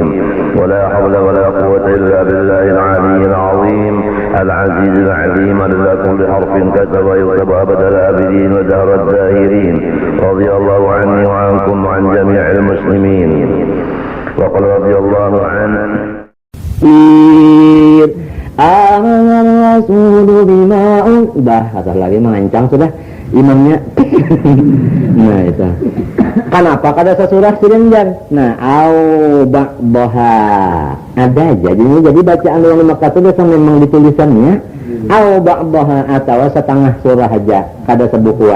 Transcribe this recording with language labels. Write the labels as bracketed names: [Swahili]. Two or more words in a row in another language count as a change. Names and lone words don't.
[Arabic] ولا حول ولا قوة إلا بالله العلي العظيم العزيز العليم عدد كل حرف كتب يكتب أبد الآبدين ودهر الداهرين. رضي الله عني وعنكم وعن جميع المسلمين. وقال رضي الله عنه آمن الرسول بما [Banjar] udah atas lagi mengancang sudah imamnya. Nah itu kenapa kada sesurah sirinjan. Nah [Arabic] أو بعدها [Banjar] ada jadi bacaan yang Mekah itu biasa memang ditulisannya [Arabic] أو بعدها [Banjar] atau setengah surah aja kada sebukuan.